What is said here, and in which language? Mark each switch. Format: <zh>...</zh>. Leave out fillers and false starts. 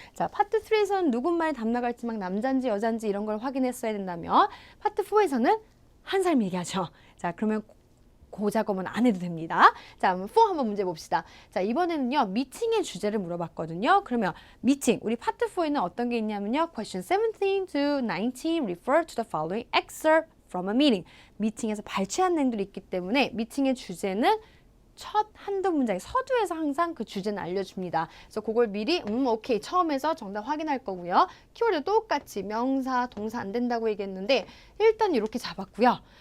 <ko>자, 파트 3에서는 누군말 답 나갈지 막 남잔지 여잔지 이런 걸 확인했어야 된다면 파트 4에서는 한 사람 얘기하죠. 자, 그러면 그 작업은 안 해도 됩니다. 자, 4 한번 문제 봅시다. 자, 이번에는요, 미팅의 주제를 물어봤거든요. 그러면 미팅, 우리 파트 4에는 어떤 게 있냐면요.</ko> <en>Question 17 to 19 refer to the following excerpt from a meeting.</en> <ko>미팅에서 발췌한 내용들이 있기 때문에 미팅의 주제는 첫 한두 문장에 서두에서 항상 그 주제는 알려줍니다. 그래서 그걸 미리 오케이 처음에서 정답 확인할 거고요. 키워드 똑같이 명사, 동사 안 된다고 얘기했는데 일단 이렇게 잡았고요.</ko>